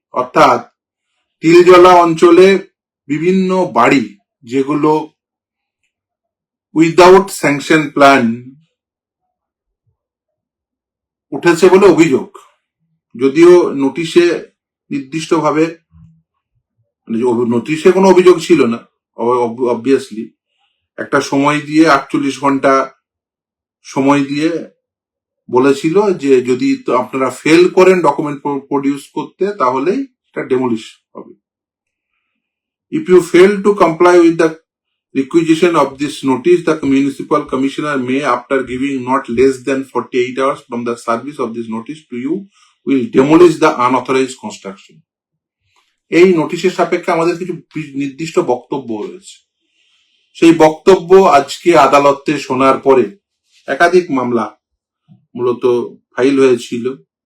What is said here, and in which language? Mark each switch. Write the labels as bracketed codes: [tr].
[bn] অর্থাৎ তিলজলা অঞ্চলে বিভিন্ন বাড়ি যেগুলো উইদাউট স্যাংশন প্ল্যান উঠেছে বলে অভিযোগ, যদিও নোটিশে নির্দিষ্টভাবে নোটিশে কোনো অভিযোগ ছিল না। অবভিয়াসলি একটা সময় দিয়ে 48 ঘন্টা সময় দিয়ে বলেছিল যে যদি আপনারা ফেল করেন ডকুমেন্ট প্রডিউস করতে তাহলেই এটা ডেমোলিশ হবে। [en] If you fail to comply with the requisition of this notice, the municipal commissioner may, after giving not less than 48 hours from the service of this notice to you, will demolish the unauthorized construction. [bn] এই নোটিশের সাপেক্ষে আমাদের কিছু নির্দিষ্ট বক্তব্য রয়েছে। সেই বক্তব্য আজকে আদালতে শোনার পরে একাধিক মামলা মূলত ফাইল হয়েছিল।